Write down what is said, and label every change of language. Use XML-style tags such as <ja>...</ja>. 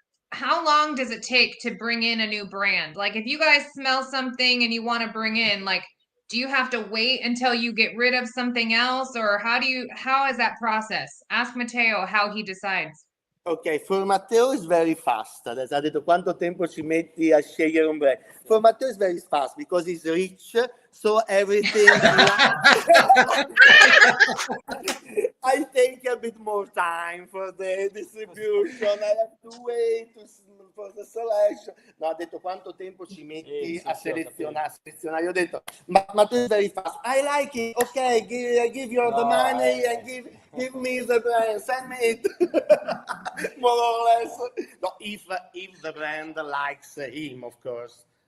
<en>How long does it take to bring in a new brand? Like, if you guys smell something and you want to bring in, like, do you have to wait until you get rid of something else, or how is that process? Ask Matteo how he decides. Ok, for Matteo is very fast.</en> <it>Adesso ha detto quanto tempo ci metti a scegliere un brand.</it> <en>For Matteo is very fast because he's rich, so everything. I take a bit more time for the distribution. I have to wait for the selection.</en> <it>No, ha detto quanto tempo ci metti a selezionare. Io ho detto, ma</it> <en>Matteo is very fast. I like it. Ok, give you the money and give me the brand. Send me it. More or less. No, if the brand likes him, of course.</en>